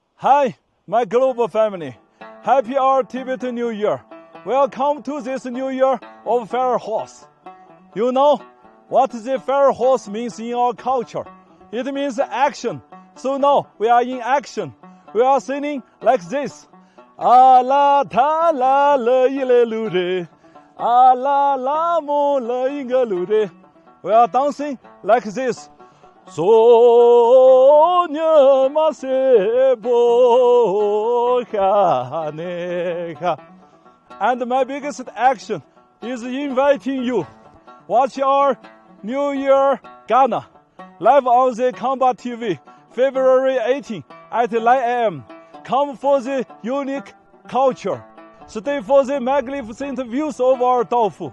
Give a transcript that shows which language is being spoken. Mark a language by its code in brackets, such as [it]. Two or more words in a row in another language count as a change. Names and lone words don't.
[en] Hi, my global family. Happy our Tibetan New Year. Welcome to this New Year of Fire Horse. You know what the Fire Horse means in our culture? It means action. So now we are in action. We are singing like this. La ta la le ile lu re. La la mo le inga lu re. We are dancing like this. So ma se bo ha ne ha. And my biggest action is inviting you. Watch our New Year Ghana live on the Combat TV, February 18 at 9 a.m. Come for the unique culture. Stay for the magnificent views of our Daofu.